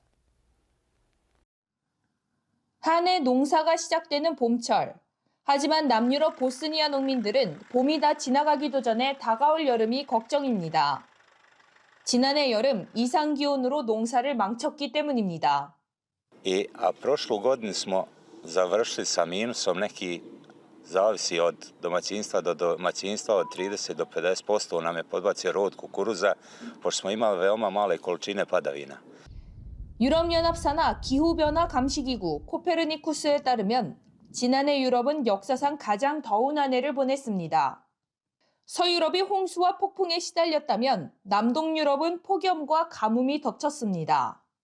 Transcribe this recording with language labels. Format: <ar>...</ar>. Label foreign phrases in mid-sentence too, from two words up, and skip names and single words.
<ko>한 해 농사가 시작되는 봄철. 하지만 남유럽 보스니아 농민들은 봄이 다 지나가기도 전에 다가올 여름이 걱정입니다. 지난해 여름 이상 기온으로 농사를 망쳤기 때문입니다.</ko> <bs>A prošlu godinu smo završili sa minusom, neki zavisi od domaćinstva do domaćinstva, od 30 do 50% nam je podbacio rod kukuruza, pošto smo imali veoma male količine padavina.</bs> <ko>유럽연합사나 기후변화 감시기구 코페르니쿠스에 따르면 지난해 유럽은 역사상 가장 더운 한 해를 보냈습니다. 서유럽이 홍수와 폭풍에 시달렸다면 남동 유럽은 폭염과 가뭄이 덮쳤습니다.</ko>